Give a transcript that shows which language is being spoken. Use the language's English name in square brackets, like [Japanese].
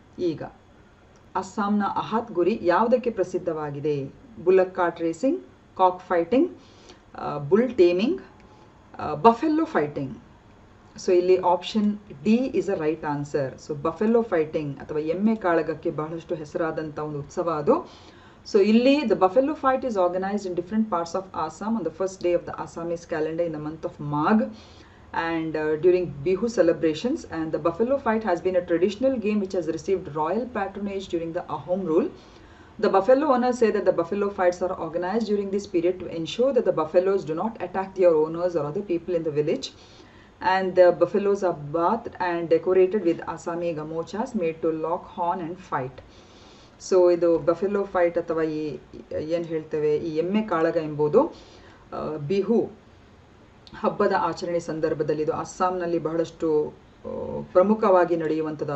[Kannada] ಈಗ ಅಸ್ಸಾಂನ ಅಹಾತ್ ಗುರಿ ಯಾವುದಕ್ಕೆ ಪ್ರಸಿದ್ಧವಾಗಿದೆ? [English] Bullock cart racing, cock fighting, bull taming, buffalo fighting. [Kannada] So ಇಲ್ಲಿ [English] Option D is a right answer. [Kannada] So ಬಫೆಲ್ಲೋ fighting ಅಥವಾ ಎಮ್ಮೆ ಕಾಳಗಕ್ಕೆ ಬಹಳಷ್ಟು ಹೆಸರಾದಂಥ ಒಂದು ಉತ್ಸವ ಅದು. [English] So ಇಲ್ಲಿ the buffalo fight is organized in different parts of Assam on the first day of the Assamese calendar in the month of Magh and during Bihu celebrations. And the buffalo fight has been a traditional game which has received royal patronage during the Ahom rule. The buffalo owners say that the buffalo fights are organized during this period to ensure that the buffaloes do not attack their owners or other people in the village. And the buffaloes are bathed and decorated with Assami gamochas made to lock horn and fight. [Kannada] So ಇದು buffalo fight ಅಥವಾ ಏನು ಹೇಳ್ತೇವೆ ಈ ಎಮ್ಮೆ ಕಾಳಗ ಎಂಬುದು ಬಿಹು ಹಬ್ಬದ ಆಚರಣೆ ಸಂದರ್ಭದಲ್ಲಿ ಇದು ಅಸ್ಸಾಂನಲ್ಲಿ ಬಹಳಷ್ಟು ಪ್ರಮುಖವಾಗಿ ನಡೆಯುವಂಥದ್ದು.